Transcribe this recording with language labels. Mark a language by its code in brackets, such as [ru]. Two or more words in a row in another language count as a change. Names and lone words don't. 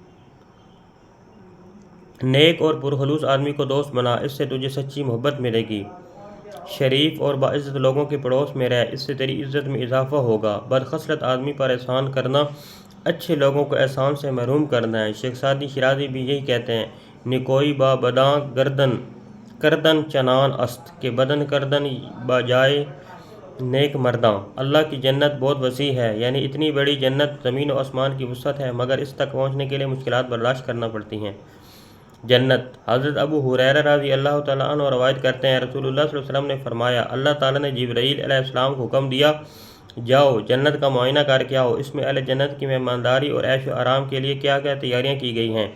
[ur] نیک اور پرخلوص آدمی کو دوست بنا، اس سے تجھے سچی محبت ملے گی۔ شریف اور باعزت لوگوں کے پڑوس میں رہ، اس سے تیری عزت میں اضافہ ہوگا۔ بدخصلت آدمی پر احسان کرنا اچھے لوگوں کو احسان سے محروم کرنا ہے۔ شیخ سعدی شیرازی بھی یہی کہتے ہیں، [fa] نکوئی با بداں گردن کردن چنان است کہ بدن کردن بجائے نیک مرداں۔ [ur] اللہ کی جنت بہت وسیع ہے، یعنی اتنی بڑی جنت زمین و آسمان کی وسعت ہے، مگر اس تک پہنچنے کے لیے مشکلات برداشت کرنا پڑتی ہیں۔ جنت حضرت ابو ہریرہ [ar] رضی اللہ تعالیٰ عنہ [ur] روایت کرتے ہیں، رسول اللہ [ar] صلی اللہ علیہ وسلم [ur] نے فرمایا، اللہ تعالیٰ نے جبرائیل [ar] علیہ السلام [ur] کو حکم دیا، جاؤ جنت کا معائنہ کر کے آؤ، اس میں اہل جنت کی مہمانداری اور عیش و آرام کے لیے کیا کیا تیاریاں کی گئی ہیں۔